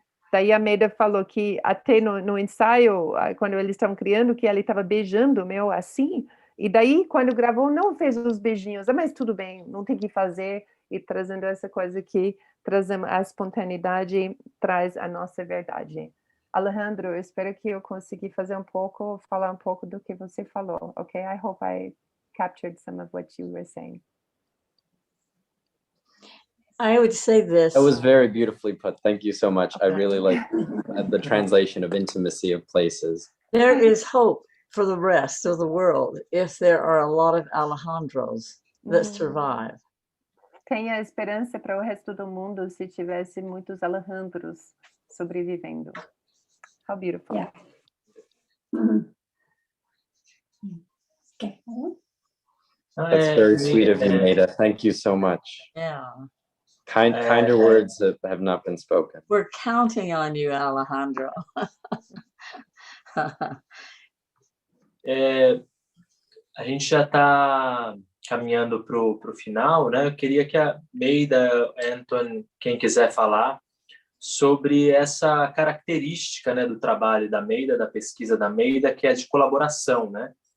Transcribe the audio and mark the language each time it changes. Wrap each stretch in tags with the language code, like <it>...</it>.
<pt>Daí a Maida falou que até no ensaio, quando eles estavam criando, que ela estava beijando meu assim, e daí quando gravou não fez os beijinhos, mas tudo bem, não tem que fazer, e trazendo essa coisa que trazemos a espontaneidade, traz a nossa verdade. Alejandro, eu espero que eu consegui falar um pouco do que você falou, ok?</pt> <en>I hope I captured some of what you were saying. I would say this. That was very beautifully put. Thank you so much. I Okay. really like the translation of intimacy of places. There is hope for the rest of the world if there are a lot of Alejandros that survive.</en> <pt>Tenha esperança para o resto do mundo se tivesse muitos Alejandros sobrevivendo.</pt> <en>How beautiful. Yeah. Mhm. Okay. That's very sweet of you, Maida. Thank you so much. Yeah. Kinder words that have not been spoken. We're counting on you, Alejandro.</en> <pt>A gente já está caminhando para o final, né? Eu queria que a Maida, Anthony, quem quiser falar sobre essa característica, né, do trabalho da Maida, da pesquisa da Maida, que é de colaboração, né?</pt>